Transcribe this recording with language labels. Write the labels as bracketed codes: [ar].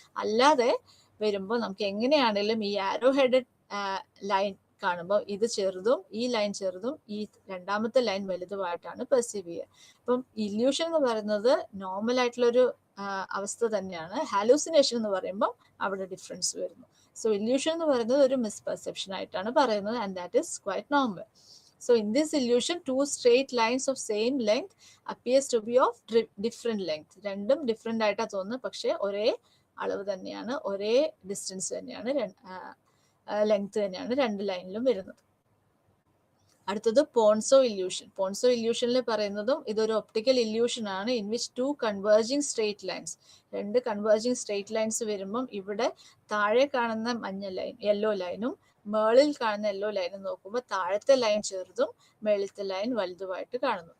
[ml] അല്ലാതെ വരുമ്പോൾ നമുക്ക് എങ്ങനെയാണെങ്കിലും ഈ ആരോ ഹെഡഡ് ലൈൻ കാണുമ്പോൾ ഇത് ചെറുതും ഈ ലൈൻ ചെറുതും ഈ രണ്ടാമത്തെ ലൈൻ വലുതുമായിട്ടാണ് പെർസീവ് ചെയ്യുക. അപ്പം ഇല്യൂഷൻ എന്ന് പറയുന്നത് നോർമൽ ആയിട്ടുള്ളൊരു അവസ്ഥ തന്നെയാണ്. ഹാലൂസിനേഷൻ എന്ന് പറയുമ്പോൾ അവിടെ ഡിഫറൻസ് വരുന്നു. സോ ഇല്യൂഷൻ എന്ന് പറയുന്നത് ഒരു മിസ്പെർസെപ്ഷൻ ആയിട്ടാണ് പറയുന്നത്, [en] And that is quite normal. So in this illusion 2 straight lines of same length appears to be of different length. [ml] രണ്ടും ഡിഫറെന്റ് ആയിട്ടാണ് തോന്നുന്നത്, പക്ഷെ ഒരേ അളവ് തന്നെയാണ്, ഒരേ ഡിസ്റ്റൻസ് തന്നെയാണ്, ലെങ്ത് തന്നെയാണ് 2 ലൈനിലും വരുന്നത്. അടുത്തത് പോൺസോ ഇല്യൂഷൻ. പോൺസോ ഇല്യൂഷനിൽ പറയുന്നതും ഇതൊരു ഒപ്റ്റിക്കൽ ഇല്യൂഷൻ ആണ് [en] in which 2 converging straight lines, [ml] 2 converging straight lines വരുമ്പം ഇവിടെ താഴെ കാണുന്ന മഞ്ഞ ലൈൻ യെല്ലോ ലൈനും മേളിൽ കാണുന്ന യെല്ലോ ലൈനും നോക്കുമ്പോൾ താഴത്തെ ലൈൻ ചെറുതും മേളിലത്തെ ലൈൻ വലുതുമായിട്ട് കാണുന്നു.